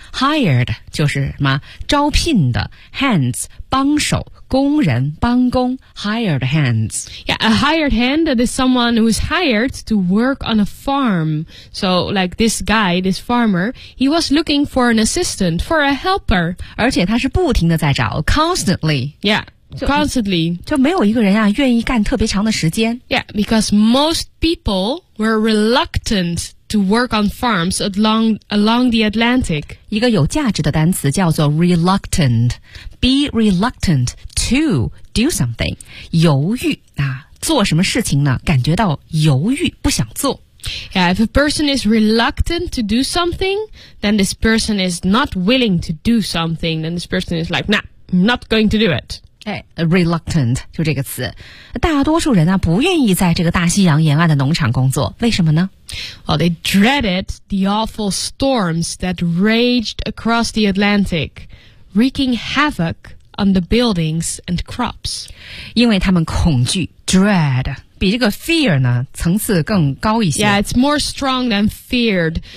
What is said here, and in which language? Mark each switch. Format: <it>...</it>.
<zh>Hired 就是什么招聘的 ，hands 帮手，工人帮工 ，</zh> <en>hired hands. Yeah, a hired hand is someone who is hired to work on a farm. So, like this guy, this farmer, he was looking for an assistant, for a helper.</en> <zh>而且他是不停的在找 ，constantly.</zh> <en>Yeah. Constantly.</en> <zh>就没有一个人啊愿意干特别长的时间。</zh> <en>Yeah, because most people were reluctant to work on farms along the Atlantic.</en> <zh>一个有价值的单词叫做 reluctant.</zh> <en>Be reluctant to do something.</en> <zh>犹豫啊，做什么事情呢？感觉到犹豫，不想做。</zh> <en>Yeah, if a person is reluctant to do something, then this person is not willing to do something. Then this person is like, nah, not going to do it.</en> <zh>Reluctant, 就这个词。大多数人啊，不愿意在这个大西洋沿岸的农场工作，为什么呢？</zh> <en>Well, they dreaded the awful storms that raged across the Atlantic, wreaking havoc on the buildings and crops.</en> <zh>因为他们恐惧 dread. 比这个 fear 呢层次更高一些。</zh> <en>Yeah, it's more strong than feared.</en>